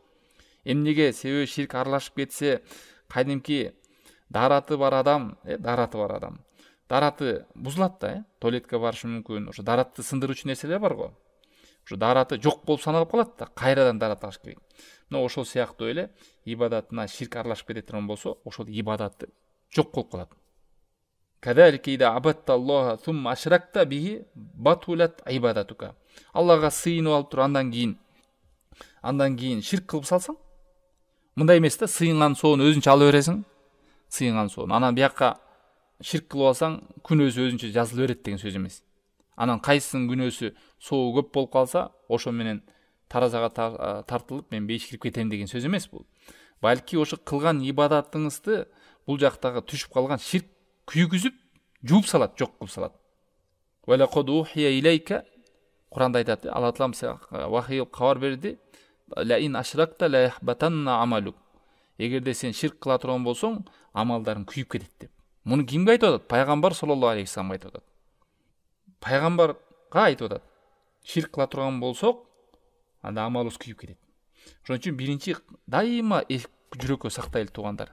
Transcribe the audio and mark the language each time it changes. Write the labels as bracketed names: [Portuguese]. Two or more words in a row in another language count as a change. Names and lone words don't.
[Kyrgyz] Эмнеге себеби ширк аралашып кетсе, кадимки дараты бар адам дараты бузулат да, туалетке барышы мүмкүн. Ошо даратты сындыруучу нерселер бар го. Ошо дараты жок болуп саналып калат да, кайрадан дарат аш керек. Мына ошол сыяктуу эле ибадатына ширк аралашып кете турган болсо, ошол ибадатты жок кылып калат. [Arabic] كذلك إذا عبدت الله ثم أشركت به بطلت عبادتك. [Kyrgyz] Аллага сыйынып алып туруп андан кийин ширк кылып салсаң, мындай эмес да, сыйынган соон өзүнчө ала бересиң, сыйынган соон. Анан бияка ширк кылып алсаң, күнөөсү өзүнчө жазыла берет деген сөз эмес. Анан кайсынын күнөөсү соу көп болуп калса, ошо менен таразага тартылып мен бейиш кирип кетем деген сөз эмес бул. Балки ошо кылган ибадатыңызды бул жактагы түшүп калган ширк күйгүзүп, жууп салат, жок кылып салат. [Arabic] ولقد أوحي إليك, [Kyrgyz] Куранда айтат, Алла Таалам вахий кабар берди, [Arabic] لئن أشركت ليحبطن عملك. [Kyrgyz] Эгерде сен ширк кыла турган болсоң, амалдарың күйүп кетет деп. Муну кимге айтып атат? Пайгамбар [Arabic] صلى الله عليه وسلم [Kyrgyz] айтып атат. Пайгамбарга айтып атат. Ширк кыла турган болсок, анда амалыбыз күйүп кетет. Ошон үчүн биринчи дайыма жүрөккө сактайлы туугандар.